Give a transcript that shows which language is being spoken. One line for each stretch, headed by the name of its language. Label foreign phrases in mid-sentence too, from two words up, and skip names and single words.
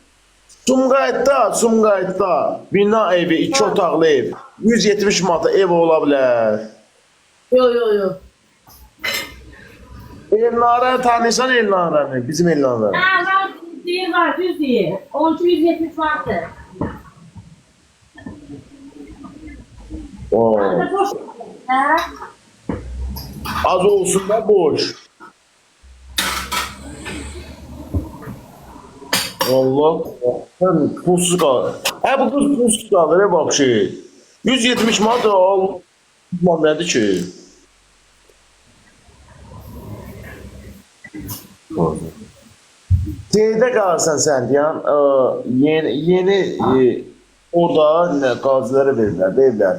Azerbaijani: Sumqayıtda bina evi, 2 otaqlı ev. 170 manata ev ola bilər. Yo. Elnarəni tanıysan Elnarəni, bizim Elnarəni. Ha, var, deyir var, düz deyir. 1270 vardı. Oo. Boş. Ha? Az olsun da boş.
Turkish: Allah, sen pulsuz kalır. Bu kız pulsuz kalır, bak şey.
Azerbaijani: 170 manat al. Nədir ki? Şeydə qalırsan sən deyən, yeni orada qazilərə verirlər.